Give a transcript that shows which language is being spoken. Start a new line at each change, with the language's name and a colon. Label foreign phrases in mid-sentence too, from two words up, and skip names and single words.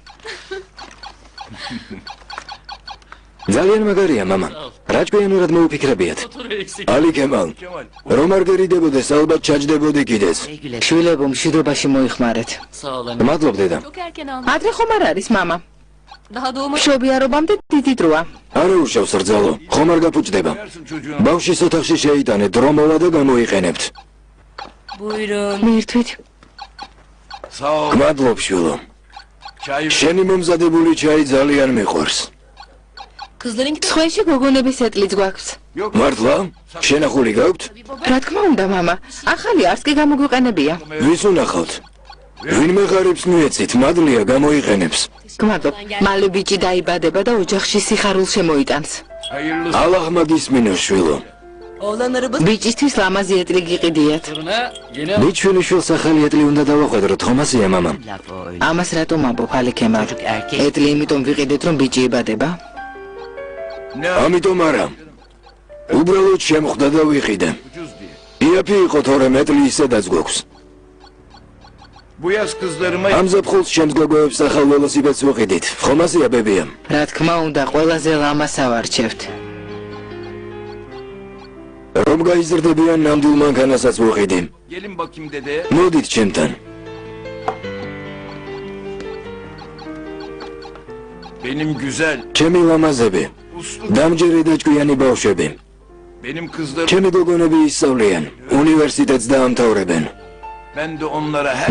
Georgian: ძალიან მაგარია, მამა. რა ჭკვიანურად მოუფიქრებიათ. ალი კემალ. რომ არ გერიდებოდეს, ალბათ ჩაჯდებოდი კიდეც. შვილებო, მშვიდობაში მოიხმარეთ. მადლობ, დედა. ადრე ხომ არ არის, მამა?
Turkish: Daha doğma...
Georgian: მშობიარობამდე დიდი დროა. არა უშავს რძალო, ხომ არ გაფუჭდება. ბავშვის ოთახში შეიტანეთ, დრო მოვა და გამოიყენებთ.
Turkish: Buyurun.
Georgian: მირთვით. მადლობ, შვილო. შენი მომზადებული ჩაი ძალიან მიყვარს.
Turkish: Kızların gidip...
Georgian: სხვენში გოგონების ეტლიც გვაქვს. მართლა? შენახული გაქვთ? რა თქმა უნდა, მამა. ახალი არც კი გამოგვიყენებია. ვის უნახავთ? ვინმე ღარიბს მიეცით, მადლია გამოიყენებს. გმადლობ. მალე ბიჭი დაიბადება და ოჯახში სიხარულს შემოიტანს. ალაღმა გისმინოს, შვილო.
Turkish: Oğlan arabası...
Georgian: ბიჭისთვის ლამაზი ეტლი გიყიდიათ. ბიჭვილიშვილს ახალი ეტლი უნდა დავახვედროთ, ხომ ასეა, მამა? ამას რატომ ამბობ, ალიქემა? ეტლი იმიტომ ვიყიდეთ, რომ ბიჭი იბადება? ამიტომ არა. უბრალოდ შემხვდა და ვიყიდე. იაფი იყო, თორემ ეტლი ისედაც გვაქვს. ამ ზაფხულს ჩემს გოგოებს ახალ ველოსიპედს ვიყიდით. ხომ ასეა, ბებია? რა თქმა უნდა, ყველაზე ლამაზ ავარჩევთ. რომ გაიზრდებიან ნამდვილ მანქანასაც ვიყიდი. მოდით ჩემთან.
Turkish: Benim güzel,
Georgian: ჩემი ლამაზები. დამჯერი და ჭკვიანი ბავშვები.
Turkish: benim kızlarım,
Georgian: ჩემი გოგონები ისწავლიან, უნივერსიტეტს დაამთავრებენ.
Turkish: ben de onlara her